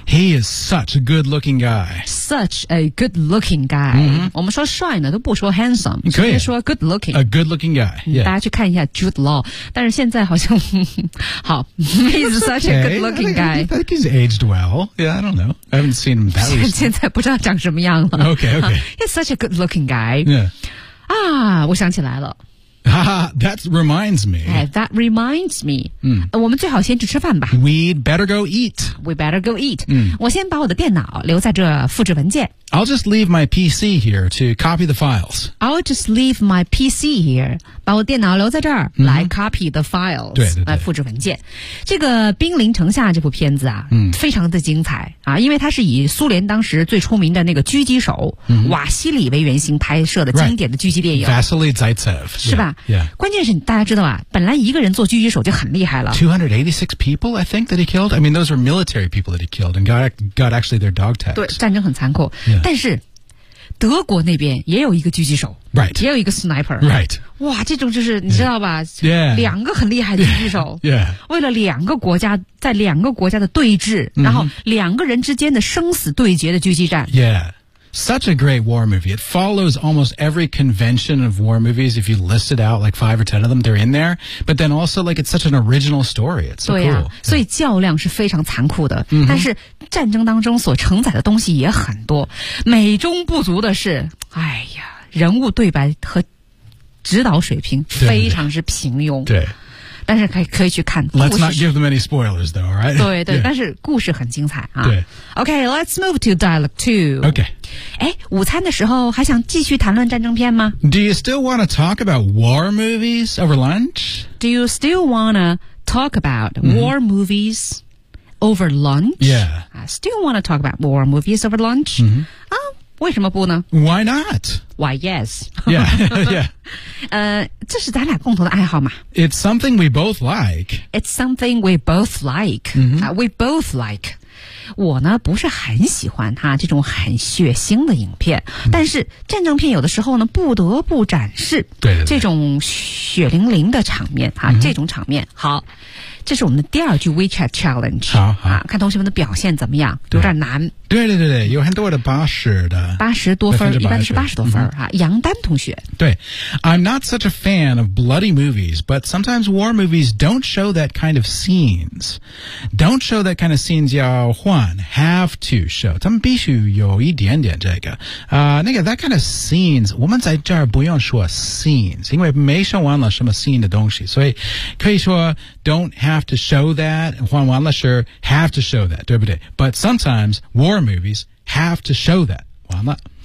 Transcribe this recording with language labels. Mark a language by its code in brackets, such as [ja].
[en] ，He is such a good looking guy， such a good looking guy，、 [zh] 我们说帅呢都不说 handsome，可以 [en] 说 good looking， a good looking guy，、 [zh] 大家去看一下 Jude Law， 但是现在好像好 ， [en] He's such a good looking guy， I think he's aged well， yeah， I don't know， I haven't seen him that recently， [zh] 现在不知道长什么样了 [en] ，OK OK， He's such a good looking guy， yeah。 [zh] 啊，我想起来了。 [en] 哈哈 ，That reminds me. That reminds me. [zh] 我们最好先去吃饭吧。 [en] We'd better go eat. We better go eat. [zh] 我先把我的电脑留在这复制文件。 [en] I'll just leave my PC here to copy the files. I'll just leave my PC here. [zh] 把我电脑留在这儿、来 [en] copy the files. [zh] 对对对，来复制文件。这个《兵临城下》这部片子啊，非常的精彩啊，因为它是以苏联当时最出名的那个狙击手、瓦西里为原型拍摄的经典的狙击电影。 [en] Right. Vasily Zaitsev. [zh] 是吧？ [en] Yeah. Yeah. [zh] 关键是大家知道啊，本来一个人做狙击手就很厉害了。 [en] 286 people, I think, that he killed. I mean, those were military people that he killed and got actually their dog tags. [zh] 对，战争很残酷。 [en] Yeah. [zh] 但是德国那边也有一个狙击手、 [en] right. [zh] 也有一个 sniper、 [en] right. [zh] 哇这种就是你知道吧、 [en] yeah. [zh] 两个很厉害的狙击手、 [en] yeah. [zh] 为了两个国家在两个国家的对峙、然后两个人之间的生死对决的狙击战、 [en] yeah. Such a great war movie. It follows almost every convention of war movies. If you list it out, like 5 or 10 of them, they're in there. But then also, like, it's such an original story. It's so、 [zh] 对啊、 [en] cool. [zh] 所以较量是非常残酷的、但是战争当中所承载的东西也很多。美中不足的是，哎呀，人物对白和指导水平非常之平庸。对。对但是可以去看 [en] Let's not give them any spoilers though, alright? [zh] 对对、但是故事很精彩啊。对。 [en] Okay, let's move to dialogue 2. Okay. [zh] 诶午餐的时候还想继续谈论战争片吗 [en] Do you still want to talk about war movies over lunch? Do you still want to talk about war movies over lunch? Yeah. I still want to talk about war movies over lunch? [zh] 啊、为什么不呢 [en] Why not? Why, yes. Yeah, yeah. [zh] 这是咱俩共同的爱好嘛。 [en] It's something we both like. It's something we both like.、We both like. [zh] 我呢不是很喜欢它这种很血腥的影片、但是战争片有的时候呢不得不展示对对对这种血淋淋的场面、这种场面。好。这是我们的第二句 WeChat Challenge 好好、看同学们的表现怎么样有点难对对对对有很多的80多分一般是80多分、杨丹同学 [en] 对 I'm not such a fan of bloody movies but sometimes war movies don't show that kind of scenes don't show that kind of scenes [zh] 要换 [en] have to show [zh] 咱们必须有一点点这个、 [en] that kind of scenes [zh] 我们在这儿不用说 [en] scenes [zh] 因为没说完了什么 [en] scene [zh] 的东西所以可以说 [en] don't have to show that, [zh] 换完了 [en] sure, have to show that, [zh] 对不对 [en] But sometimes war movies have to show that, [zh] 完了。